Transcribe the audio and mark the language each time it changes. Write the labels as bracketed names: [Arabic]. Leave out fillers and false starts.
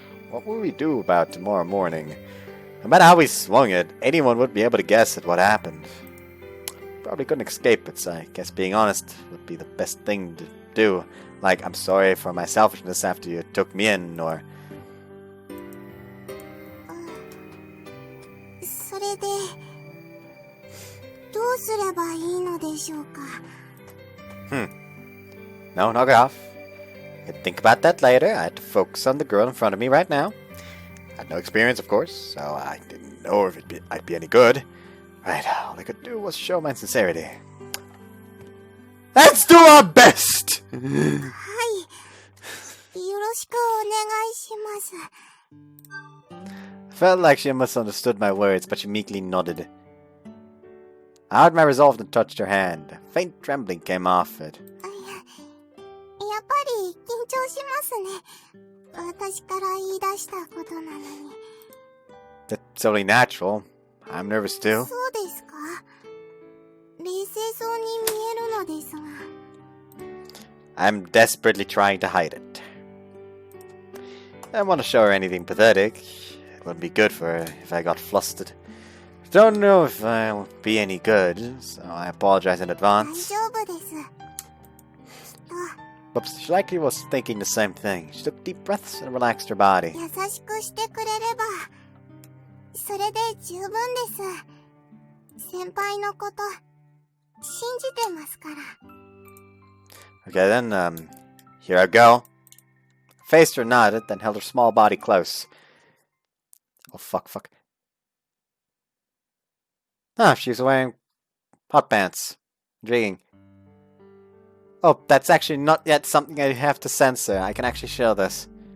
[English] What will we do about tomorrow morning? No matter how we swung it, anyone would be able to guess at what happened. Probably couldn't escape it, so I guess being honest would be the best thing to do. Like, I'm sorry for my selfishness after you took me in, or... [Japanese] それでどうすればいいのでしょうか。 [English] No, knock it off. I can think about that later. I had to focus on the girl in front of me right now. I had no experience, of course, so I didn't know if I'd be any good. Right, all I could do was show my sincerity. Let's do our best! [Japanese] はい。よろしくお願いします。 [English] Felt like she misunderstood my words, but she meekly nodded. I heard my resolve and touched her hand. A faint trembling came off it. [Japanese] やっぱり緊張しますね。私から言い出したことなのに。 [English] It's only natural. I'm nervous too. [Japanese] そうですか。冷静そうに見えるのですが。 [English] I'm desperately trying to hide it. I don't want to show her anything pathetic. It wouldn't be good for her if I got flustered. Don't know if I'll be any good, so I apologize in [Japanese] 大 [English] advance. [Japanese] 丈夫です。 Whoops, she likely was thinking the same thing. She took deep breaths and relaxed her body. 優しくしてくれればそれで十分です。先輩のこと信じてますから。 [English] Okay, then, here I go. Faced her, nodded, then held her small body close. Oh, fuck. Ah, she's wearing hot pants. Intriguing. Oh, that's actually not yet something I have to censor. I can actually show this.